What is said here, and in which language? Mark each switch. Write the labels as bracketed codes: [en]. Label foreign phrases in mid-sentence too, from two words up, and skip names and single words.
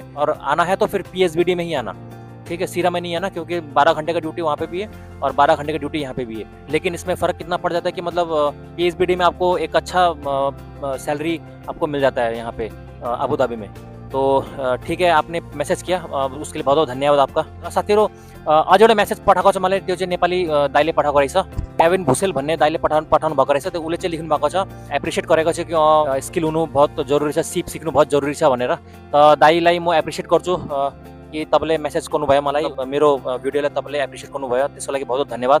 [hi] और आना है तो फिर पीएचबीडी में ही आना, ठीक है, सिरा में नहीं आना, क्योंकि 12 घंटे का ड्यूटी वहाँ पे भी है और 12 घंटे का ड्यूटी यहाँ पे भी है। लेकिन इसमें फ़र्क कितना पड़ जाता है कि मतलब पीएचबीडी में आपको एक अच्छा सैलरी आपको मिल जाता है यहाँ पे आबुधाबी में। तो ठीक है, आपने मेसेज किया उसके लिए बहुत बहुत धन्यवाद आपका। [ne] साथीहरू अझ एउटा मेसेज पठाएको छ मलाई, त्यो चाहिँ नेपाली दाइले पठाएको रहेछ, केविन भुसेल भन्ने दाइले पठाउनु भएको रहेछ। त्यो उसले चाहिँ लेख्नु भएको छ, एप्रिसिएट गरेको छ कि स्किल हुनु बहुत जरुरी छ, सिप सिक्नु बहुत जरुरी छ भनेर। त दाइलाई म एप्रिसिएट गर्छु कि तपाईँले मेसेज गर्नुभयो मलाई, मेरो भिडियोलाई तपाईँले एप्रिसिएट गर्नुभयो, त्यसको लागि [hi] बहुत बहुत [ne] धन्यवाद।